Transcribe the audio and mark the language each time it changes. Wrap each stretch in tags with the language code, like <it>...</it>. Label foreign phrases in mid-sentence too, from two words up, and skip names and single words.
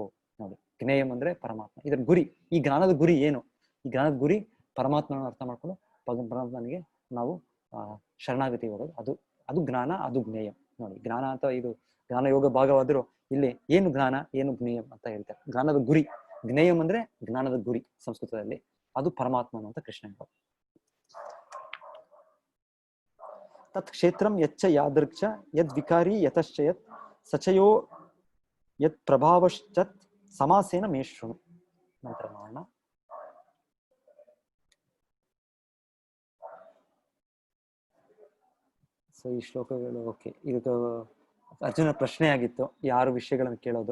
<kn>ನೋಡಿ, ಜ್ಞೇಯಂ ಅಂದ್ರೆ ಪರಮಾತ್ಮ, ಇದರ ಗುರಿ, ಈ ಜ್ಞಾನದ ಗುರಿ ಏನು, ಈ ಜ್ಞಾನದ ಗುರಿ ಪರಮಾತ್ಮನ ಅರ್ಥ ಮಾಡ್ಕೊಂಡು ಪರಮಾತ್ಮನಿಗೆ ನಾವು ಶರಣಾಗತಿ ಹೋಗೋದು, ಅದು ಜ್ಞಾನ, ಅದು ಜ್ಞೇಯಂ. ನೋಡಿ, ಜ್ಞಾನ ಅಂತ ಇದು ಜ್ಞಾನ ಯೋಗ ಭಾಗವಾದರೂ ಇಲ್ಲಿ ಏನು ಜ್ಞಾನ ಏನು ಜ್ಞೇಯಂ ಅಂತ ಹೇಳ್ತಾರೆ. ಜ್ಞಾನದ ಗುರಿ, ಜ್ಞೇಯಂ ಅಂದ್ರೆ ಜ್ಞಾನದ ಗುರಿ ಸಂಸ್ಕೃತದಲ್ಲಿ, ಅದು ಪರಮಾತ್ಮನು ಅಂತ ಕೃಷ್ಣ ಹೇಳ್ತಾರೆ.</kn> <sa>ತತ್ ಕ್ಷೇತ್ರಂ ಯಚ್ಚ ಯಾದೃಕ್ಷ ಯದ್ ವಿಕಾರಿ ಯತಶ್ಚ ಯತ್ ಸಚಯೋ ಯತ್ ಪ್ರಭಾವಶ್ಚತ್ ಸಮಾಸೇನ ಮೇಷ್ಣು.</sa> <kn>ನಂತರ ನೋಡೋಣ. ಸೊ ಈ ಶ್ಲೋಕಗಳು ಓಕೆ, ಇದು ಅರ್ಜುನ ಪ್ರಶ್ನೆ ಆಗಿತ್ತು, ಯಾರು ವಿಷಯಗಳನ್ನು ಕೇಳೋದು.</kn>